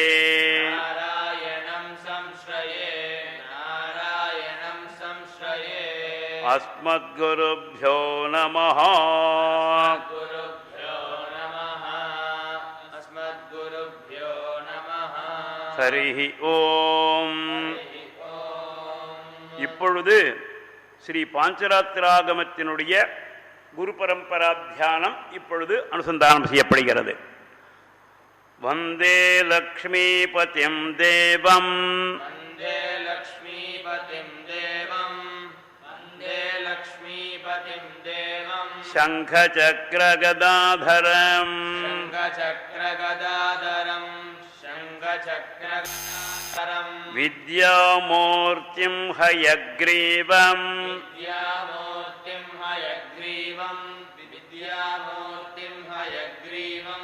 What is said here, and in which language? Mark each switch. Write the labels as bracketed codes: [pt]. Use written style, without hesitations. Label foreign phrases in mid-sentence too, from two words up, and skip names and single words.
[sa] नारायणं संश्रये नारायणं संश्रये अस्मद्गुरुभ्यो नमः. गुरुभ्यो नमः. अस्मद्गुरुभ्यो नमः. हरिः ओम्. ओम्. [ta] இப்பொழுது ஸ்ரீ பாஞ்சராத்திராகமத்தினுடைய குரு பரம்பரா தியானம் இப்பொழுது அனுசந்தானம் செய்யப்படுகிறது. [sa] वन्दे लक्ष्मीपतिं देवम् वन्दे लक्ष्मीपतिं देवं वन्दे लक्ष्मीपतिं परिं देवम् शङ्खचक्रगदाधरम् शङ्खचक्रगदाधरम् शङ्खचक्रगदाधरम् विद्यामूर्तिं हयग्रीवम् विद्यामूर्तिं हयग्रीवम् विद्यामूर्तिं हयग्रीवम्